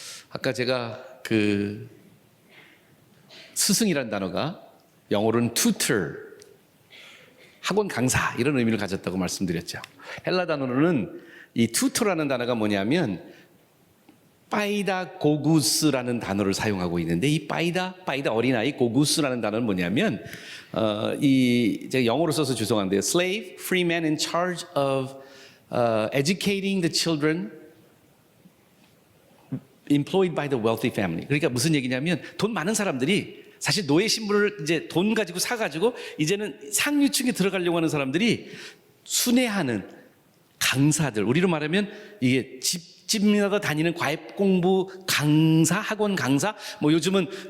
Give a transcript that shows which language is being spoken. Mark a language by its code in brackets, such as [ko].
[ko] 아까 제가 그 스승이라는 단어가 영어로는 tutor, 학원 강사 이런 의미를 가졌다고 말씀드렸죠. 헬라 단어로는 이 tutor라는 단어가 뭐냐면 파이다고구스라는 단어를 사용하고 있는데, 이 파이다 어린아이, 고구스라는 단어는 뭐냐면 제가 영어로 써서 죄송한데요. [en] Slave, free man in charge of educating the children employed by the wealthy family. [ko] 그러니까 무슨 얘기냐면 돈 많은 사람들이 사실 노예 신분을 이제 돈 가지고 사가지고 이제는 상류층에 들어가려고 하는 사람들이 순회하는 강사들, 우리로 말하면 이게 집집마다 다니는 과외 공부 강사, 학원 강사, 뭐 요즘은